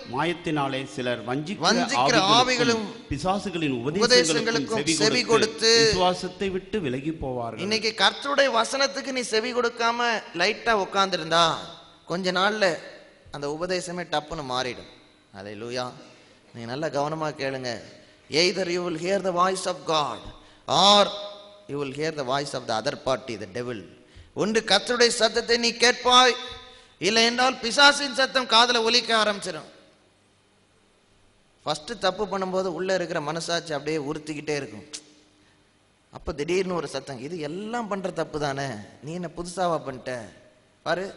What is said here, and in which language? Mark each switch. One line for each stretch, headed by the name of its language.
Tamil: மாயத்தினாலே சிலர் வஞ்சிக்கிற ஆவிகளும் பிசாசுகளின் உபதேசங்களுக்கும் செவி கொடுத்து விசுவாசத்தை விட்டு விலகி போவார்கள். இன்னைக்கு கர்த்தருடைய வசனத்துக்கு நீ செவி கொடுக்காம லைட்டா உட்கார்ந்திருந்தா கொஞ்ச நாள்ல அந்த உபதேசமே டப்புன்னு மாறிடும். அல்லேலூயா. நீங்க நல்லா கவனமா கேளுங்க.
English: either you will hear the voice of God or you will hear the voice of the other party, the devil.
Tamil: ஒன்று கர்த்தருடைய சத்தத்தை நீ கேட்பாய், இல்லை என்றால் பிசாசின் சத்தம் காதுல ஒலிக்க ஆரம்பிச்சிடும். ஃபர்ஸ்ட் தப்பு பண்ணும்போது உள்ள இருக்கிற மனசாட்சி அப்படியே உறுத்திக்கிட்டே இருக்கும். அப்ப திடீர்னு ஒரு சத்தம், இது எல்லாம் பண்ற தப்பு தானே, நீ என்ன புதுசாவா பண்ணிட்ட பாரு.